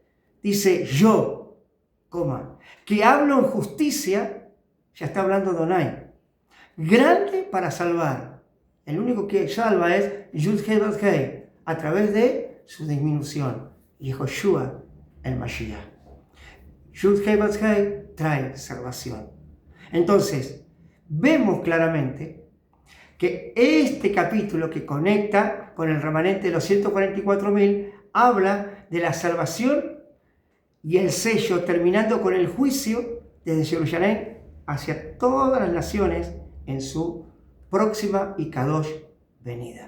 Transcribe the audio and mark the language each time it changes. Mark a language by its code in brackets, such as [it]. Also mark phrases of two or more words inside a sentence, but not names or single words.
[es] Dice, yo, que hablo en justicia, ya está hablando Adonai, grande para salvar. El único que salva es Yud-Heh-Vav-Heh, a través de su disminución, Yehoshua el Mashiach. Yud-Heh-Vav-Heh trae salvación. Entonces, vemos claramente que este capítulo que conecta con el remanente de los 144.000 habla de la salvación y el sello, terminando con el juicio desde Jerusalén hacia todas las naciones en su próxima y kadosh venida.